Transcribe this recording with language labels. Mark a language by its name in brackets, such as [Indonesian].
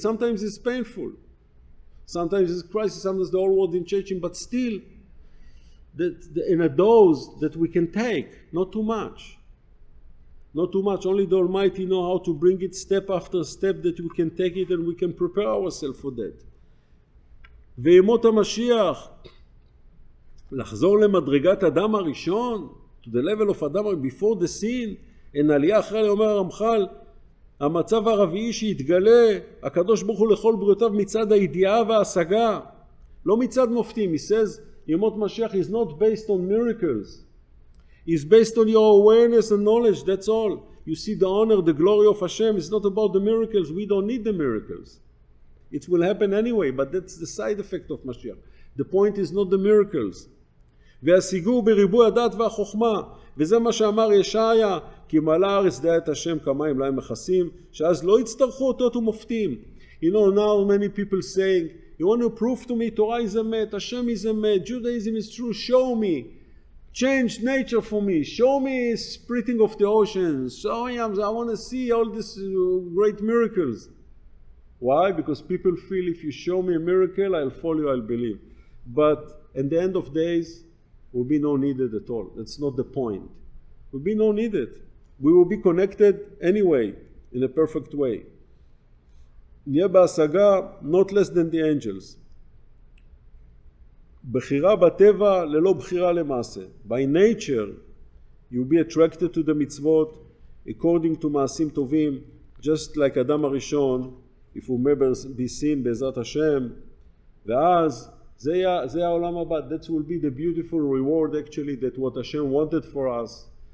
[English] Sometimes it's painful. Sometimes it's crisis, sometimes the whole world is changing, but still, in a dose that we can take, not too much. Not too much, only the Almighty know how to bring it step after step that we can take it and we can prepare ourselves for that. [Hebrew] וימות המשיח, לחזור למדרגת אדם הראשון, [English] to the level of [Hebrew] אדם before the sin, אין עלייה אחרי אומר הרמח"ל, המצב הרביעי שיתגלה, הקדוש ברוך הוא לכל בריאותיו מצד הידיעה וההשגה, לא מצד מופתים. [English] He says, ימות משיח is not based on miracles. It's based on your awareness and knowledge, that's all. You see the honor, the glory of Hashem. It's not about the miracles. We don't need the miracles. It will happen anyway, but that's the side effect of Mashiach. The point is not the miracles. [Hebrew] והשיגו בריבוי הדעת והחוכמה, וזה מה שאמר ישעיה, כי מלאה הארץ דעה את השם כמים להם מכסים, שאז לא יצטרכו אותות ומופתים. [English] You know, now many people saying, you want to prove to me Torah is emet, Hashem is emet, Judaism is true, show me. Change nature for me. Show me splitting of the oceans. Show me, I want to see all these great miracles. Why? Because people feel if you show me a miracle, I'll follow you, I'll believe. But at the end of days, will be no needed at all. That's not the point. Will be no needed. We will be connected anyway, in a perfect way. [Hebrew] נהיה בהשגה, [English] not less than the angels. [Hebrew] בחירה בטבע ללא בחירה למעשה. [English] By nature, you'll be attracted to the mitzvot according to [Hebrew] מעשים טובים, [English] just like אדם הראשון, if הוא be seen בעזרת השם, [Hebrew] ואז זה יהיה העולם הבא. [English] That will be the beautiful reward actually that what Hashem wanted for us.